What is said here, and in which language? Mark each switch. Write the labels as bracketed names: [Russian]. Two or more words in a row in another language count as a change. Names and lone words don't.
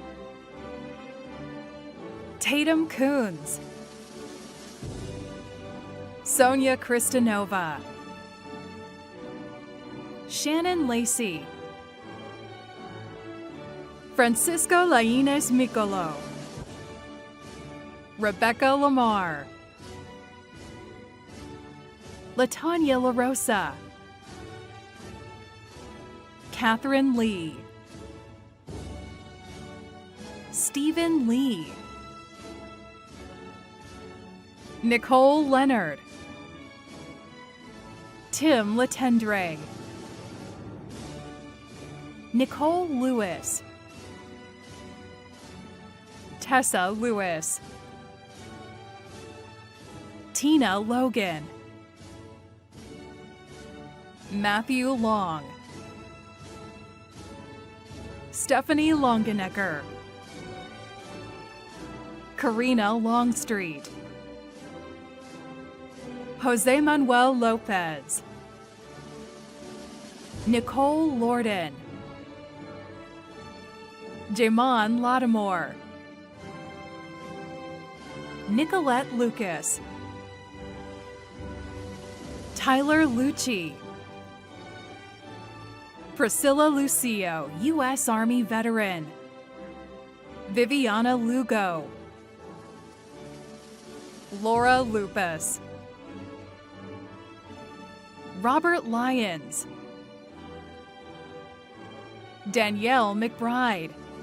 [English] Tatum Coons, Sonia Kristanova, Shannon Lacey, Francisco Lainez Micolo, Rebecca Lamar, Latanya LaRosa, Catherine Lee, Stephen Lee, Nicole Leonard, Tim Latendre, Nicole Lewis, Tessa Lewis, Tina Logan, Matthew Long, Stephanie Longenecker, Karina Longstreet, Jose Manuel Lopez, Nicole Lorden, Jamon Lattimore, Nicolette Lucas, Tyler Lucci, Priscilla Lucio, U.S. Army veteran, Viviana Lugo, Laura Lupus. Robert Lyons. Danielle McBride.